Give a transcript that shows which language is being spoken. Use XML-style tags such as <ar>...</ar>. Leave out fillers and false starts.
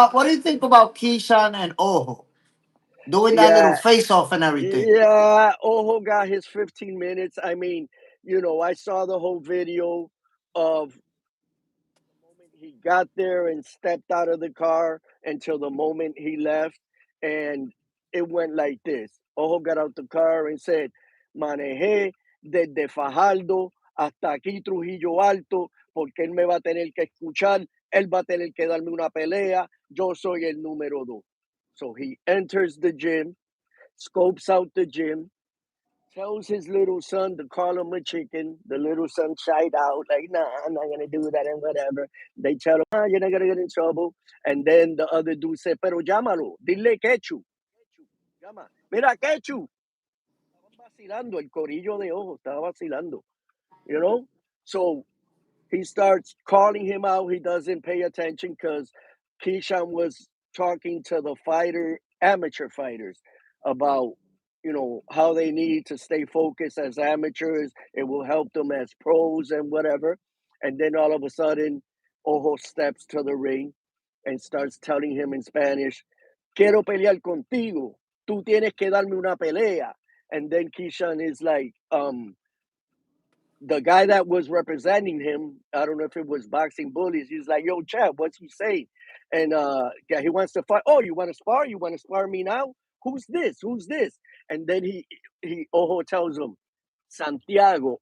<en>What do you think about Keyshawn and Ojo doing that little face off and everything? yeah, Ojo got his 15 minutes. I mean, I saw the whole video of the moment he got there and stepped out of the car until the moment he left. And it went like this. Ojo got out the car and said,</en> <es>manejé desde Fajardo hasta aquí Trujillo Alto, porque él me va a tener que escuchar, él va a tener que darme una pelea, yo soy el número dos.</es> <en>So he enters the gym, scopes out the gym, tells his little son to call him a chicken. The little son shied out, like, nah, I'm not gonna do that and whatever. They tell him, you're not gonna get in trouble. And then the other dude said,</en> <es>pero llámalo, dile Quechu. Quechu, llama. Mira, Quechu. Estaban vacilando, el corillo de ojo, estaba vacilando,</es> <en>you know? So he starts calling him out. He doesn't pay attention because Keyshawn was talking to the amateur fighters, about how they need to stay focused as amateurs. It will help them as pros and whatever. And then all of a sudden, Ojo steps to the ring and starts telling him in Spanish,</en> <es>"Quiero pelear contigo. Tú tienes que darme una pelea."</es> <en>And then Keyshawn is like, the guy that was representing him, I don't know if it was Boxing Bullies, he's like, "Yo, Chad, what's he saying?" And yeah, he wants to fight. "Oh, you want to spar? You want to spar me now? Who's this? Who's this?" And then he Ojo tells him, "Santiago."</en>